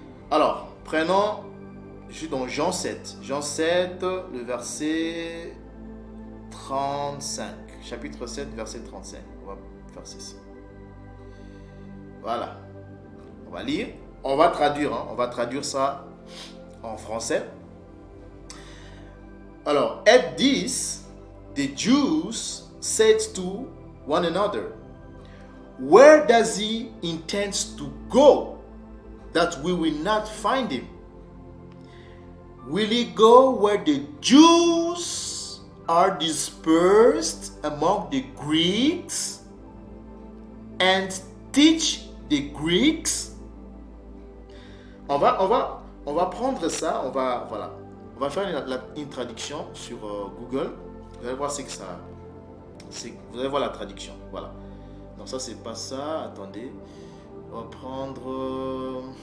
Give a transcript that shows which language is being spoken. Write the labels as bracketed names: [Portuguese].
[French] Alors, prenons, je suis dans Jean 7. Jean 7, le verset 35. Chapitre 7, verset 35. On va faire ceci. Voilà. On va lire. On va traduire. On va traduire ça en français. [English] Alors, at this, the Jews said to one another, where does he intend to go, that we will not find him? Will he go where the Jews are dispersed among the Greeks and teach the Greeks? [French] On va prendre ça, on va faire une traduction sur Google. Vous allez voir ce que ça, vous allez voir la traduction. Voilà. Donc ça c'est pas ça. Attendez, on va prendre.